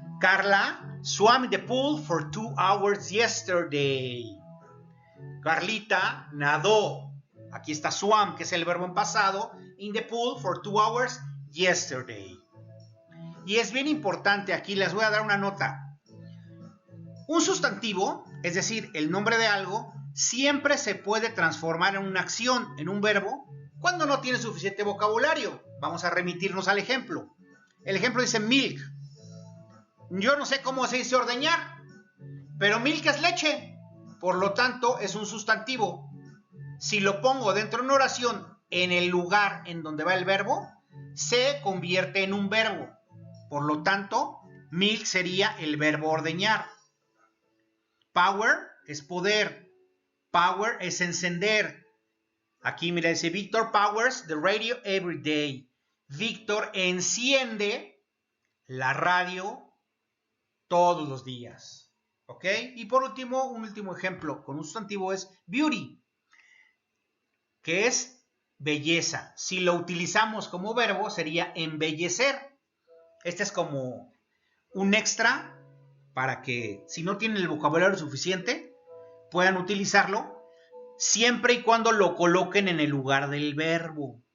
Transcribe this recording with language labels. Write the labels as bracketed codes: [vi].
[en] Carla swam in the pool for 2 hours yesterday. [es] Carlita nadó. Aquí está swam, que es el verbo en pasado. [en] In the pool for 2 hours yesterday. [es] Y es bien importante, aquí les voy a dar una nota. Un sustantivo, es decir, el nombre de algo, siempre se puede transformar en una acción, en un verbo, cuando no tiene suficiente vocabulario. Vamos a remitirnos al ejemplo. El ejemplo dice milk. Yo no sé cómo se dice ordeñar, pero milk es leche. Por lo tanto, es un sustantivo. Si lo pongo dentro de una oración en el lugar en donde va el verbo, se convierte en un verbo. Por lo tanto, milk sería el verbo ordeñar. Power es poder. Power es encender. Aquí mira, dice [en] Victor powers the radio every day. [es] Víctor enciende la radio todos los días. ¿Ok? Y por último, un último ejemplo con un sustantivo es beauty, que es belleza. Si lo utilizamos como verbo, sería embellecer. Este es como un extra para que, si no tienen el vocabulario suficiente, puedan utilizarlo siempre y cuando lo coloquen en el lugar del verbo.